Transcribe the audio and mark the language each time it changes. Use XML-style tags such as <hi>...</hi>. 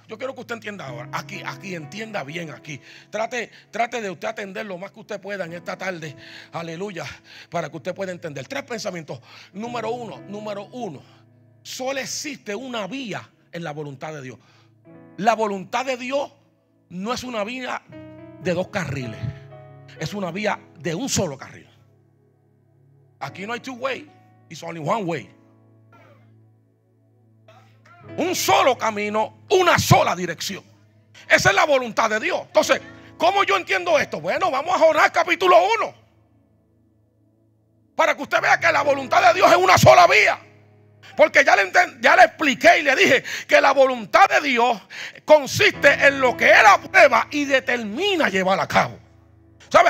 <es>Yo quiero que usted entienda ahora, aquí entienda bien aquí. Trate de usted atender lo más que usted pueda en esta tarde, aleluya, para que usted pueda entender. Tres pensamientos. Número uno, solo existe una vía en la voluntad de Dios. La voluntad de Dios no es una vía de dos carriles, es una vía de un solo carril. Aquí no hay</es> <en>two way, it's only one way.</en> <es>Un solo camino, una sola dirección. Esa es la voluntad de Dios. Entonces, ¿cómo yo entiendo esto? Bueno, vamos a Jonás capítulo 1, para que usted vea que la voluntad de Dios es una sola vía. Porque ya le expliqué y le dije que la voluntad de Dios consiste en lo que Él aprueba y determina llevar a cabo. ¿Sabe?</es>